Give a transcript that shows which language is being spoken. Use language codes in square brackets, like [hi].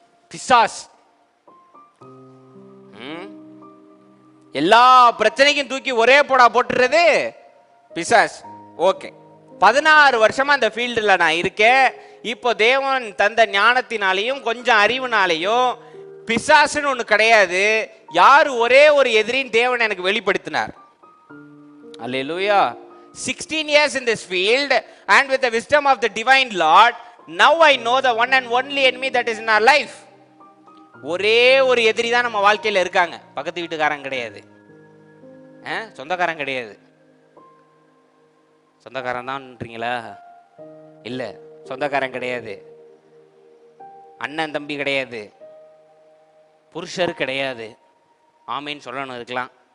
[ta] பிசாஸ் எல்லா பிரச்சனைக்கும் தூக்கி ஒரே போடா போட்டுறது பிசாஸ். ஓகே, 16 வருஷமா அந்த ஃபீல்டில் நான் இருக்கேன். இப்போ தேவன் தந்த ஞானத்தினாலையும் கொஞ்சம் அறிவுனாலையும் பிசாசுன்னு ஒன்று கிடையாது. யார் ஒரே ஒரு எதிரின்னு தேவன் எனக்கு வெளிப்படுத்தினார். அல்லேலூயா. [en] 16 years in this field and with the wisdom of the divine Lord, now I know the one and only enemy that is in our life. [ta] ஒரே ஒரு எதிரி தான் நம்ம வாழ்க்கையில் இருக்காங்க. பக்கத்து வீட்டுக்காரன் கிடையாது, சொந்தக்காரன் கிடையாது. சொந்தக்காரன் தான்ன்றீங்களா? இல்லை, சொந்தக்காரன் கிடையாது. அண்ணன் தம்பி கிடையாது, புருஷர் கிடையாது. ஆமேன்னு சொல்லணும் இருக்கலாம்.